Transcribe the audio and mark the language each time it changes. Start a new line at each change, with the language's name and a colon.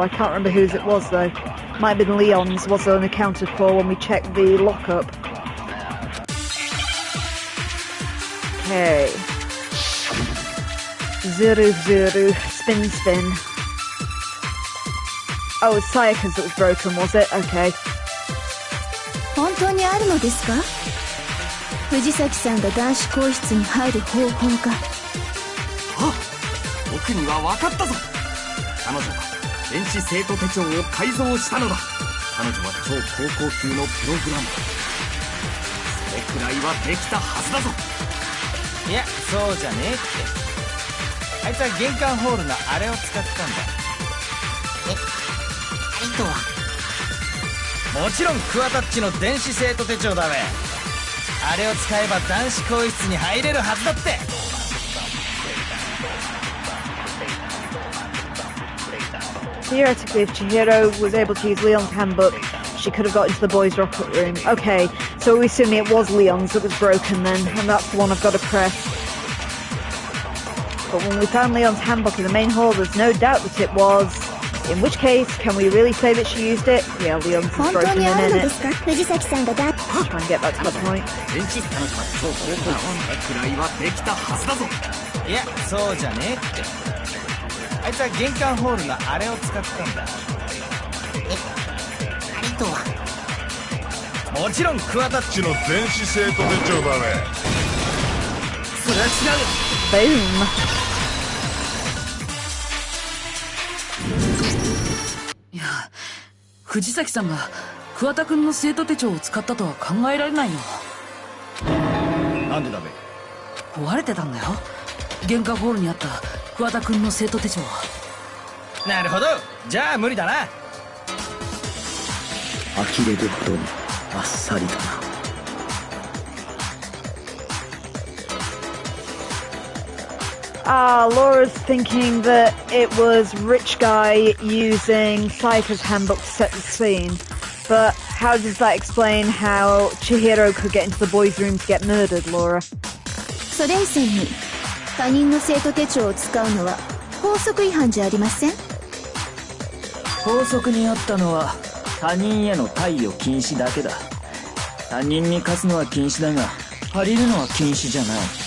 English: I can't remember whose it was though. Might have been Leon's, was unaccounted for when we checked the lockup. Okay. Zuru, spin. Oh, it was Sayaka's that was broken, was it? Okay.
Japanese: 本当にあるのですか？藤崎さんが男子更衣室に入る方法が。あ、僕には分かったぞ。彼女は電子生徒手帳を改造したのだ。彼女は超高校級のプログラム。それくらいはできたはずだぞ。いや、そうじゃねえって。あいつは玄関ホールのあれを使ったんだ。あれとはもちろんクワタッチの電子生徒手帳だべ。あれを使えば男子更衣室に入れるはずだって。
English: Theoretically, if Chihiro was able to use Leon's handbook, she could have got into the boys' locker room. Okay, so we're assuming it was Leon's that was broken then, and that's the one I've got to press. But when we found Leon's handbook in the main hall, there's no doubt that it was. In which case, can we really say that she used it? Yeah, Leon's is broken in it. Let's try and get back to the point.
Japanese: いや、そうじゃねえって。あいつは玄関ホールのあれを使ったんだ。あれとはもちろんクワタッチの電子生徒手帳だね。それは違うよ。
English: Boom.
Japanese: いや、藤崎さんが桑田くんの生徒手帳を使ったとは考えられないよ。なんでだべ？壊れてたんだよ、玄関ホールにあった桑田くんの生徒手帳は。なるほど、じゃあ無理だな。呆れるほどにあっさりだな。
English: Laura's thinking that it was Rich Guy using Sayaka's handbook to set the scene. But how does that explain how Chihiro could get into the boys' room to get murdered, Laura?
Japanese: それ以前に他人の生徒手帳を使うのは法則違反じゃありません？法則にあったのは他人への貸与禁止だけだ。他人に貸すのは禁止だが借りるのは禁止じゃない。